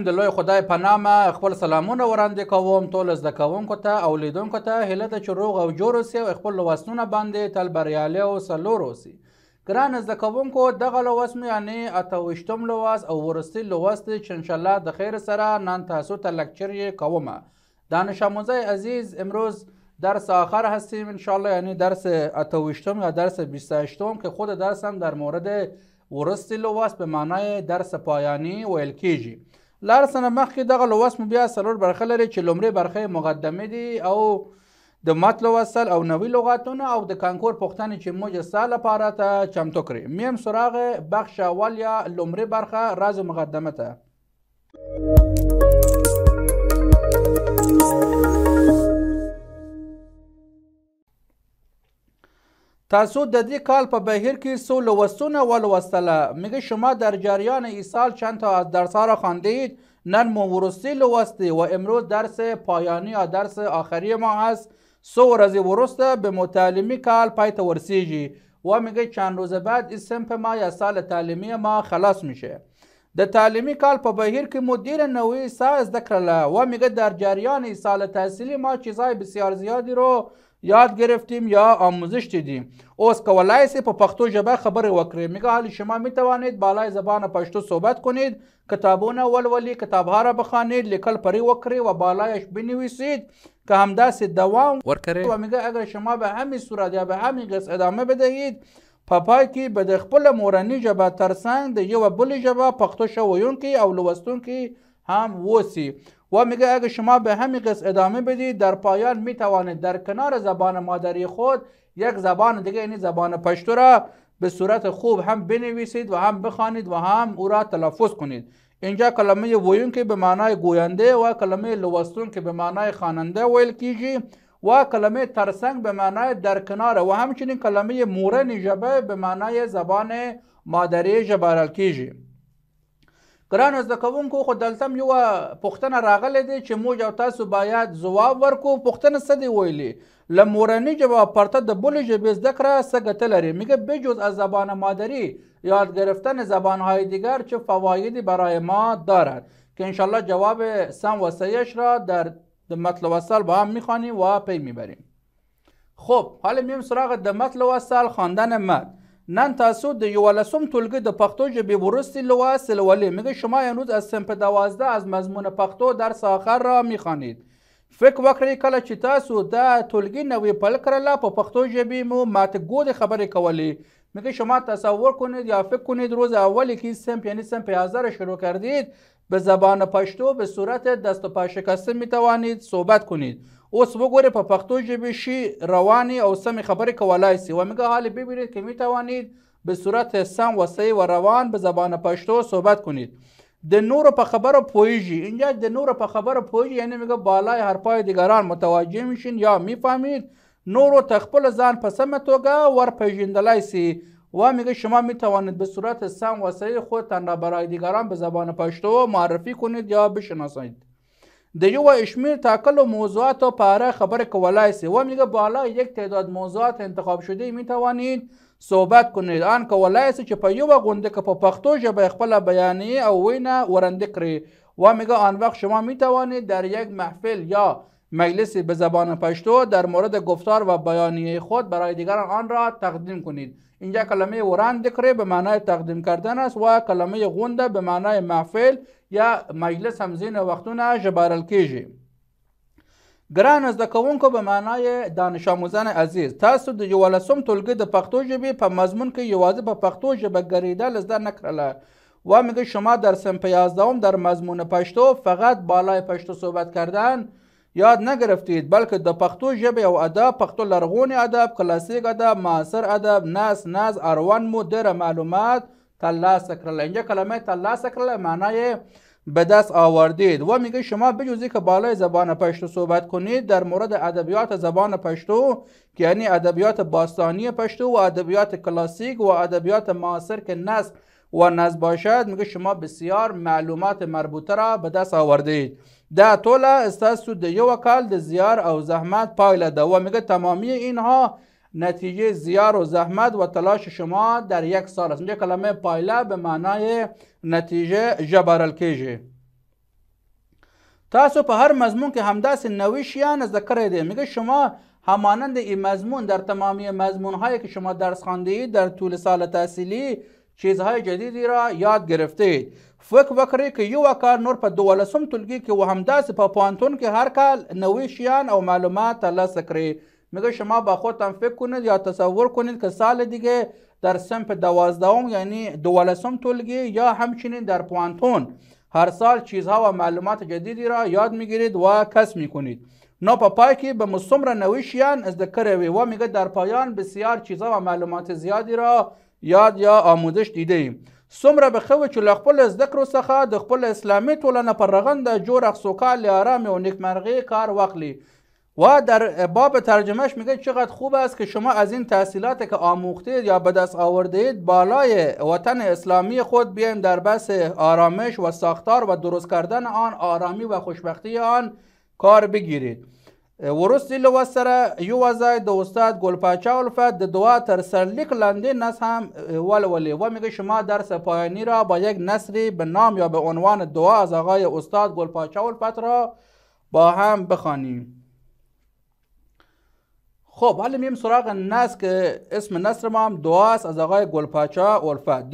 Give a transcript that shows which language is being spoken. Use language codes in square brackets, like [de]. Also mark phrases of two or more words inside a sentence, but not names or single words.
[ps] د لوی خدای په نامه خپل سلامونه وړاندې کوم ټولو زده کوونکو ته او لیدونکو ته. هیله ده چې روغ او جوړ اوسئ او خپل لوستونه باندې تل بریالي او سرلوړي اوسئ. ګران زده کوونکو، دغه لوست مو یعنې 28م لوست او وروستي لوست دی چې انشاءالله د خیر سره نن تاسو ته لکچر یې کومه. [fa] دانش آموزای عزیز، امروز درس آخر هستیم انشاءالله، یعنی درس 28م یا درس 28م که خود درس هم در مورد [ps] ورستی لوست [fa] به معنای درس پایانی [ps] ویل کیږي. لاړ څه مخکې دغه لوست مو بیا څلور برخې لري چې لومړۍ برخه مقدمه دي او د متن لوستل او نوي لغاتونه او د کانکور پوښتنې چې موږ ستا لپاره ته چمتو کړې. [fa] میم سراغ بخش اول یا [ps] لومړۍ برخه راز مقدمه ته. تاسو د دې کال په بهیر کې څو لوستونه ولوستله؟ [fa] میگه شما در جریان این سال چند تا از درس‌ها را خواندید؟ [ps] نن ورستی لوستی [fa] و امروز درس پایانی یا درس آخری ما هست. [ps] څو ورځې وروسته به متعلمی کال پای ته ورسیږي [fa] و میگه چند روز بعد این صنف ما یا سال تعلیمی ما خلاص میشه. [ps] د تعلیمی کال په بهیر کې مو ډیره نوې څه زده کړله [fa] و میگه در جریان این سال تحصیلی ما چیزهای بسیار زیادی رو یاد گرفتیم یا آموزش دیدیم. [ps] اوس کولای سي په پښتو ژبه خبرې وکړئ. [fa] میگه حالی شما میتوانید بالای زبان پشتو صحبت کنید، [ps] کتابونه ولولید، [fa] کتابها را بخوانید، [ps] لیکل پری وکړئ [fa] و بالایش بنویسید که [ps] همداسې دوام ورکړئ. [fa] و میگه اگر شما به همین صورت یا به همین قصد ادامه بدهید، [ps] په پای کې به د خپل مورنۍ ژبه ترڅنګ د یوه بلې ژبه پښتو ښه ویونکي او لوستونکي هم اوسي. [fa] و میگه اگه شما به همین قصد ادامه بدید، در پایان میتوانید در کنار زبان مادری خود یک زبان دیگه یعنی زبان پشتو را به صورت خوب هم بنویسید و هم بخوانید و هم او را تلفظ کنید. اینجا کلمه ویونکي به معنای گوینده و کلمه لوستونکي به معنای خواننده [ps] ویل کیږي [fa] و کلمه ترڅنګ به معنای در کنار و همچنین کلمه [ps] مورنۍ ژبه [fa] به معنای زبان مادری [ps] ژبارل کیږي. ګرانو زده کوونکو، خو دلته هم یوه پوښتنه راغلی دی چې موږ او تاسو باید ځواب ورکړو. پوښتنه څه دی ویلي؟ له مورنۍ ژبه پرته د بلې ژبې زده کړه څه ګټه لري؟ [fa] میگه بجز از زبان مادری یاد گرفتن زبانهای دیگر چه فوایدی برای ما دارد؟ که انشالله جواب سم و صحیحش را در متن لوستل با هم میخوانیم و پی میبریم. خب حالا میم سراغ [ps] د متن لوستل، [fa] خواندن متن. [ps] نن تاسو د 11م ټولګي د پښتو ژبې وروستي لوست لولئ. [fa] میگه شما امروز از صنف 12 از مضمون پښتو درس آخر را میخوانید. [ps] فکر وکړئ کله چې تاسو دا ټولګي نوې پیل کړله په پښتو ژبې مو ماته گود خبرې کولې. [fa] میگه شما تصور کنید یا فکر کنید روز اولی که صنف یعنی صنف 11 را شروع کردید، به زبان پشتو به صورت دست و پا شکسته میتوانید صحبت کنید. [ps] اوس وګورئ په پښتو ژبې شي رواني او سمې خبرې کولای سي [fa] و میگه حالی ببینید که میتوانید به صورت سم و صحیح و روان به زبان پشتو صحبت کنید. [ps] د نورو په خبرو پوهیږي. [fa] اینجا [ps] د نورو په خبرو پوهیږي [fa] یعنی میگه بالای حرفهای دیگران متوجه میشین یا میفهمید، [ps] نورو ته خپل ځان په سمه توګه ورپېژندلی سي [fa] و میگه شما میتوانید به صورت سم و صحیح خودتان را برای دیگران به زبان پشتو معرفی کنید یا بشناسید. [ps] د یو شمیر تاکل و موضوعات په اړه خبرې کولای سي [fa] و میگه بالا یک تعداد موضوعات انتخاب شده میتوانید صحبت کنید. [ps] آن کولای سي چې په یوه غونډه کې په پښتو ژبه خپل بیانیه او وینا ورنده کړئ [fa] و میگه آن وقت شما میتوانید در یک محفل یا مجلسی به زبان پشتو در مورد گفتار و بیانیه خود برای دیگران آن را تقدیم کنید. اینجا کلمه [ps] ورنده کړئ [fa] به معنای تقدیم کردن است و کلمه غونډه به معنای محفل یا مجلس هم [ps] ځینې وختونه ژبارل کیږي. ګران زده کوونکو، [fa] به معنای دانش آموزان عزیز، [ps] تاسو د 11م ټولګي د پښتو ژبې په مضمون کې یوازې په پښتو ژبه ګریدل زده نکړله [fa] و میگه شما در صنف 11 در مضمون پشتو فقط بالای پشتو صحبت کردن یاد نگرفتید، بلکه [ps] د پښتو ژبې او ادب، پښتو لرغونی ادب، کلاسیک ادب، معاصر ادب، ناز اړوند مو ډېره معلومات ترلاسه کړله. [fa] اینجا کلمه [ps] ترلاسه کړله [fa] معنای به دست آوردید و میگه شما بجز که بالای زبان پشتو صحبت کنید در مورد ادبیات زبان پشتو که یعنی ادبیات باستانی پشتو و ادبیات کلاسیک و ادبیات معاصر که نثر و نظم باشد، میگه شما بسیار معلومات مربوطه را به دست آوردید. [ps] دا ټوله ستاسو د یو کال د زیار او زحمت پایله ده [fa] و میگه تمامی اینها نتیجه زیار و زحمت و تلاش شما در یک سال است. اینجا کلمه پایله به معنای نتیجه [ps] جبرل کیږي. تاسو په هر مضمون که همداسې نوی شیان زده کړی دی. [fa] میگه شما همانند این مضمون در تمامی مضمون هایی که شما درس خوانده اید در طول سال تحصیلی چیزهای جدیدی را یاد گرفته اید. [ps] فکر وکړئ که یو کار نور په 12م ټولګي کې و همداسې په پوهنتون کې هر کال نوی شیان او معلومات ترلاسه کړئ. [fa] میگه شما با خودتان فکر کنید یا تصور کنید که سال دیگه در صنف 12 یعنی 12م ټولګي یا همچنین در پوهنتون هر سال چیزها و معلومات جدیدی را یاد میگیرید و کسب میکنید. [ps] نو په پای کې به مو څومره نوی شیان زده کړی وي [fa] و میگه در پایان بسیار چیزها و معلومات زیادی را یاد یا آموزش دیده ایم. [ps] څومره به ښه وي چې له خپلو زده کړو څخه د خپل اسلامي ټولنه پر رغنده جوړ سوکال آرام و نیکمرغی کار واخلی. [fa] و در باب ترجمهش میگه چقدر خوب است که شما از این تحصیلاتی که آموختید یا به دست آوردید بالای وطن اسلامی خود بیایم در بحث آرامش و ساختار و درست کردن آن آرامی و خوشبختی آن کار بگیرید. [ps] ورستی لوست سره یو ځای د استاد ګلپاچا الفت د دعا تر سرلیک لاندې نص هم ولولي [fa] و میگه شما درس پایانی را با یک نثری به نام یا به عنوان دعا از آقای استاد گلپاچا الفت را با هم بخوانیم. خب حالا میم سراغ نص که اسم نصر ما هم دعاست از آقای گلپاچا الفت.